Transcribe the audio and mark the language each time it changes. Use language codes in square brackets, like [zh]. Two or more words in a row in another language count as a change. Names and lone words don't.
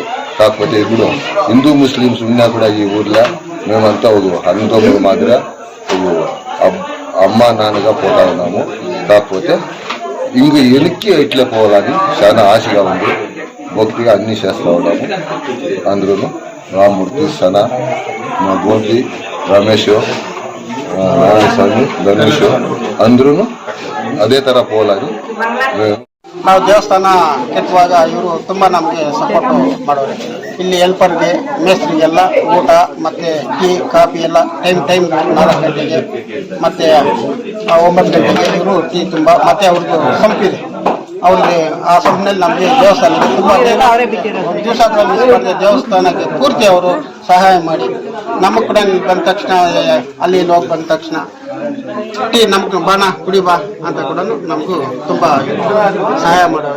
[te] కాకపోతే ఇప్పుడు హిందూ ముస్లిమ్స్ ఉన్నా కూడా ఈ ఊర్లో మేమంతా ఒక అన్నదమ్ముల మాదిరి అమ్మ నాన్నగా పోతా ఉన్నాము. కాకపోతే ఇంక వెనక్కి ఇట్లే పోవాలని చాలా ఆశగా ఉంది. భక్తిగా అన్నీ చేస్తూ ఉన్నాము. అందరూ రామూర్తి, సనా, మా గోపి, రమేష్, నారాయణస్వామి, గణేష్ అందరూ [kn] ಅದೇ ಥರ [te] పోవాలని [kn] ನಾವು ದೇವಸ್ಥಾನ ಕೆತ್ತುವಾಗ ಇವರು ತುಂಬ ನಮಗೆ ಸಪೋರ್ಟ್ ಮಾಡೋರು. ಇಲ್ಲಿ ಹೆಲ್ಪರ್ಗೆ ಮೇಸ್ತ್ರಿಗೆಲ್ಲ ಊಟ ಮತ್ತು ಟೀ ಕಾಫಿ ಎಲ್ಲ ಟೈಮ್ 4 ಗಂಟೆಗೆ ಮತ್ತು 9 ಗಂಟೆಗೆ ಇವರು ಟೀ ತುಂಬ ಮತ್ತು ಅವ್ರದ್ದು ಸಂಪಿದೆ ಅವ್ರಿಗೆ ಆ ಸಮಯದಲ್ಲಿ ನಮಗೆ ದೇವಸ್ಥಾನಕ್ಕೆ ತುಂಬ ದೇವಸ್ಥಾನಕ್ಕೆ ಪೂರ್ತಿ ಅವರು ಸಹಾಯ ಮಾಡಿ ನಮಗೆ ಕೂಡ ಬಂದ ತಕ್ಷಣ ಅಲ್ಲಿ ಹೋಗಿ ಬಂದ ತಕ್ಷಣ ನಮ್ಗೆ ಬಾಣ ಕುಡಿ ಬಾ ಅಂತ ಕೂಡ ನಮಗೂ ತುಂಬ ಸಹಾಯ ಮಾಡೋರು.